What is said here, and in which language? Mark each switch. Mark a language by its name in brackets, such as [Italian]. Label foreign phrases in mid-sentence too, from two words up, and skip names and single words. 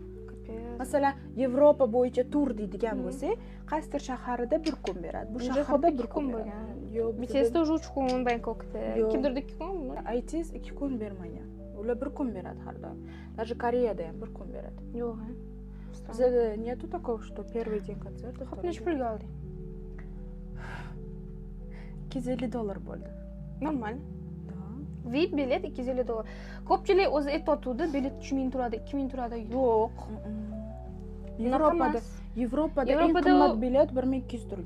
[Uzbek] Masalan, Yevropa bo'yicha tur deydigan bo'lsak, qaysidir shaharida bir kun beradi. Bu shaharda bir kun bo'lgan. Yo'q, BTSda уже 3 kun, Bangkokda. Kimdirda 2 kun. ITS 2 kun bermagan. Ular bir kun beradi har doim. Даже Koreyada ham bir kun beradi. Yo'q, ha. [Russian] Bizda нету такого, что первый день концерта. [Uzbek] Xo'p, necha pulga olding? $250 bo'ldi. Normal. VIP bilet $250. Ko'pchilik o'zi aytayotdi, bilet 3000 turadi, 2000 turadi. Yo'q. Yevropada eng qimmat bilet 1200 turgan.